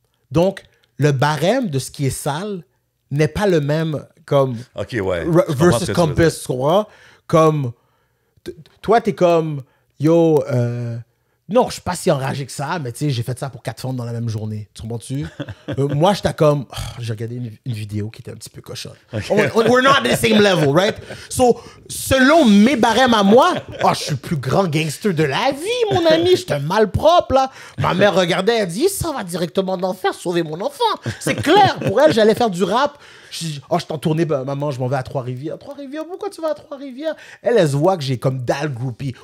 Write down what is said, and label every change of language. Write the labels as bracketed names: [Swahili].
[French] Donc, le barème de ce qui est sale n'est pas le même comme versus Compass, tu comprends? Comme, toi, t'es comme, yo, non, je suis pas si enragé que ça, mais tu sais, j'ai fait ça pour 4 femmes dans la même journée. Tu comprends-tu? Moi, j'étais comme, j'ai regardé une vidéo qui était un petit peu cochonne. [English] We're not at the same level, right? [French] So, selon mes barèmes à moi, je suis le plus grand gangster de la vie, mon ami. J'étais un malpropre, là. Ma mère regardait, elle dit, ça va directement dans l'enfer, sauver mon enfant. C'est clair. Pour elle, j'allais faire du rap. Je dis, je t'en tournais, maman, je m'en vais à Trois-Rivières. Trois-Rivières, pourquoi tu vas à Trois-Rivières? Elle se voit que j'ai comme dalle groupie.